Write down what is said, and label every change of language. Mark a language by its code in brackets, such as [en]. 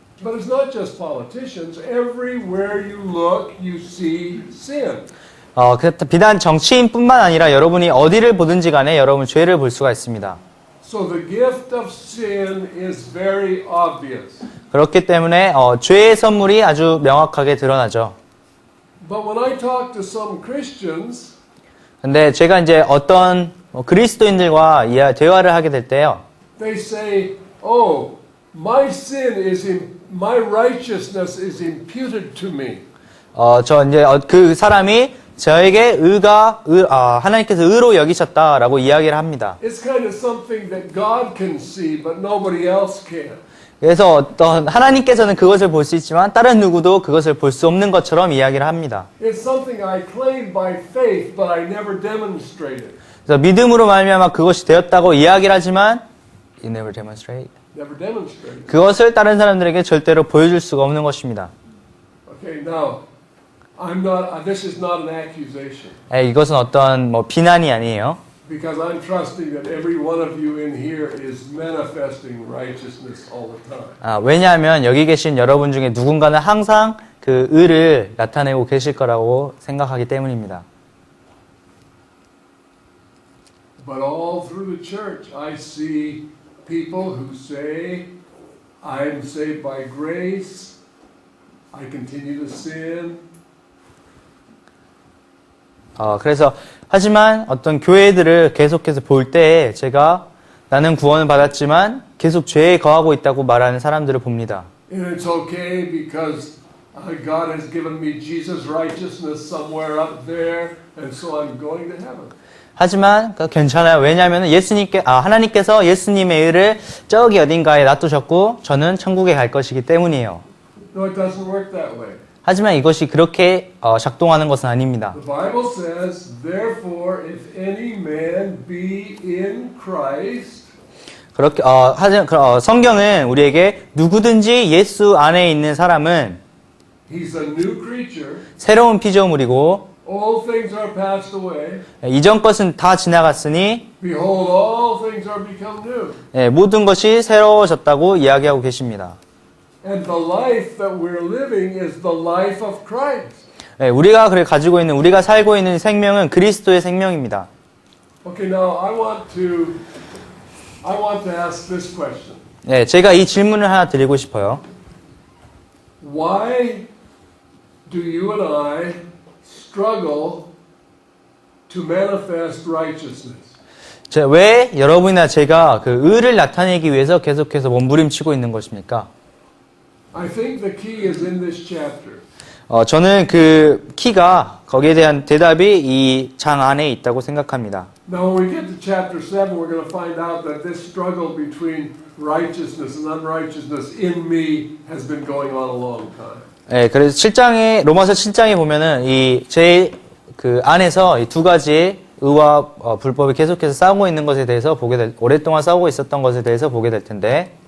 [en] But it's not just politicians. Everywhere you look, you see sin. [ko] 비단 정치인뿐만 아니라 여러분이 어디를 보든지 간에 여러분 죄를 볼 수가 있습니다. [en] So the gift of sin is very obvious. [ko] 그렇기 때문에 죄의 선물이 아주 명확하게 드러나죠. [en] But when I talk to some Christians, [ko] 근데 제가 이제 어떤 그리스도인들과 대화를 하게 될 때요. [en] they say, "Oh, my righteousness is imputed to me." [ko] 그 사람이 저에게 하나님께서 의로 여기셨다라고 이야기를 합니다. [en] It's kind of something that God can see, but nobody else can. [ko] 그래서 하나님께서는 그것을 볼 수 있지만 다른 누구도 그것을 볼 수 없는 것처럼 이야기를 합니다. [en] It's something I claim by faith, but I never demonstrated. [ko] 그래서 믿음으로 말미암아 그것이 되었다고 이야기를 하지만 [en] you never demonstrate. Never demonstrated. [ko] 그것을 다른 사람들에게 절대로 보여줄 수가 없는 것입니다. [en] Okay, now this is not an accusation. [ko] 이것은 어떤 비난이 아니에요. [en] Because I'm trusting that every one of you in here is manifesting righteousness all the time. [ko] 왜냐하면 여기 계신 여러분 중에 누군가는 항상 그 의를 나타내고 계실 거라고 생각하기 때문입니다. [en] But all through the church, I see people who say, I'm saved by grace, I continue to sin. [ko] 그래서 하지만 어떤 교회들을 계속해서 볼 때 제가 나는 구원을 받았지만 계속 죄에 거하고 있다고 말하는 사람들을 봅니다. [en] And it's okay because God has given me Jesus' righteousness somewhere up there, and so I'm going to heaven. [ko] 하지만 괜찮아요. 왜냐하면 하나님께서 예수님의 의를 저기 어딘가에 놔두셨고 저는 천국에 갈 것이기 때문이에요. [en] No, it doesn't work that way. [ko] 하지만 이것이 그렇게 작동하는 것은 아닙니다. [en] The Bible says, therefore, if any man be in Christ, [ko] 그렇게 성경은 우리에게 누구든지 예수 안에 있는 사람은 [en] he's a new creature. [ko] 새로운 피조물이고 [en] All things are passed away. [ko] 이전 것은 다 지나갔으니 [en] Behold, all things are become new. [ko] 모든 것이 새로워졌다고 이야기하고 계십니다. [en] And the life that we're living is the life of Christ. [ko] 우리가 살고 있는 생명은 그리스도의 생명입니다. [en] Okay, now I want to ask this question. [ko] 제가 이 질문을 하나 드리고 싶어요. [en] Why do you and I struggle to manifest righteousness? [ko] 왜 여러분이나 제가 그 의를 나타내기 위해서 계속해서 몸부림치고 있는 것입니까? [en] I think the key is in this chapter. [ko] 저는 그 키가 거기에 대한 대답이 이 장 안에 있다고 생각합니다. [en] Now, when we get to chapter 7, we're going to find out that this struggle between righteousness and unrighteousness in me has been going on a long time. [ko] 예, 그래서 7장에 로마서 7장에 보면은 이 제 그 안에서 이 두 가지의 의와 불법이 계속해서 싸우고 있는 것에 대해서 오랫동안 싸우고 있었던 것에 대해서 보게 될 텐데.